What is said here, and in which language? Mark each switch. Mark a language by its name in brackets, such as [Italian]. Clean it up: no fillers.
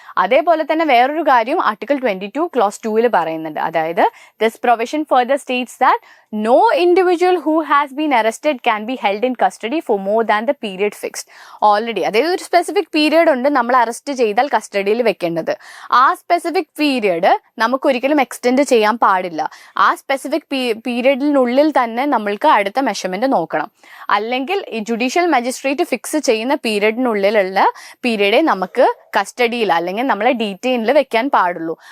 [Malayalam] അതേപോലെ തന്നെ വേറൊരു കാര്യം ആർട്ടിക്കിൾ 22 ക്ലോസ് 2 പറയുന്നുണ്ട്. [English] അതായത് this provision further states that no individual who has been arrested can be held in custody for more than the period fixed. [Malayalam] Already അതായത് ഒരു specific period ഉണ്ട് നമ്മൾ അറസ്റ്റ് ചെയ്താൽ കസ്റ്റഡിയിൽ വെക്കേണ്ടത്. ആ സ്പെസിഫിക് പീരിയഡ് നമുക്ക് ഒരിക്കലും എക്സ്റ്റെൻഡ് ചെയ്യാൻ പാടില്ല. ആ സ്പെസിഫിക് പീരിയഡിനുള്ളിൽ തന്നെ നമ്മൾക്ക് അടുത്ത മെഷർമെന്റ് നോക്കണം. അല്ലെങ്കിൽ ഈ ജുഡീഷ്യൽ മജിസ്ട്രേറ്റ് ഫിക്സ് ചെയ്യുന്ന പീരിയഡിനുള്ളിലുള്ള പീരിയഡെ നമുക്ക് കസ്റ്റഡിയിൽ അല്ലെങ്കിൽ നമ്മളെ ഡീറ്റെയിനിൽ വെക്കാൻ പാടുള്ളൂ.